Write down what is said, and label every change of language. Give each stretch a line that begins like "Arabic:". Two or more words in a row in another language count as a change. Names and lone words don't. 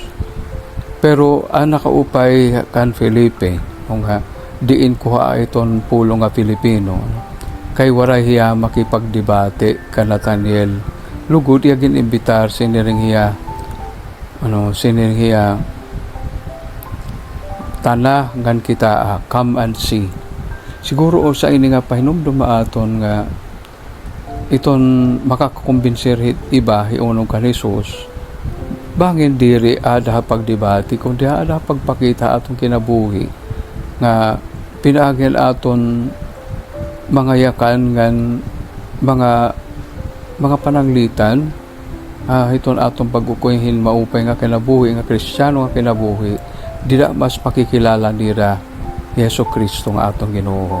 Waray: Pero nakaupay kan Felipe nga diin kuha iton pulo nga Pilipino kay waray hiya makipagdebate kan Nathaniel. Lugod iya ginimbitar siniring hiya tana ngan kita
English: come and see.
Waray: Siguro sa ini nga pahinumdum aton nga iton makakumbinser iba iunong kan Jesus. Bangin diri ada pagdebate kundi ada pagpakita atong kinabuhi nga pinaagil aton mga yakan ngan mga pananglitan iton atong pagkukuhin maupay nga kinabuhi nga Kristiyano nga kinabuhi dida mas makikilala nira Yesu Kristo nga atong Ginoo.